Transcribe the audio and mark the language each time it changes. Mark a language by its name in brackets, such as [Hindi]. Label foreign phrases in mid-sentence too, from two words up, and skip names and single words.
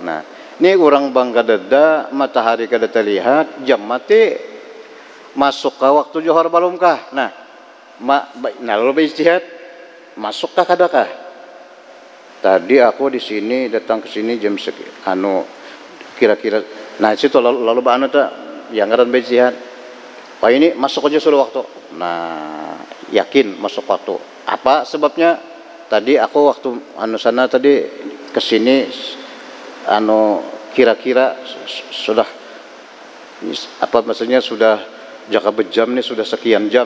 [Banjar] Nah, ini orang bang kada ada, matahari kada terlihat, jam mati masuk ke waktu johor belum kah? Nah, lalu ijtihad masuk kah kada kah? Tadi aku di sini datang ke sini jam kira-kira. Nah, situ lalu anu tak yang ngaran ijtihad. Wah, ini masuk aja sudah waktu. Nah, yakin masuk waktu. Apa sebabnya? Tadi aku waktu sana tadi ke sini kira-kira sudah apa maksudnya sudah jangka berjam nih, sudah sekian jam.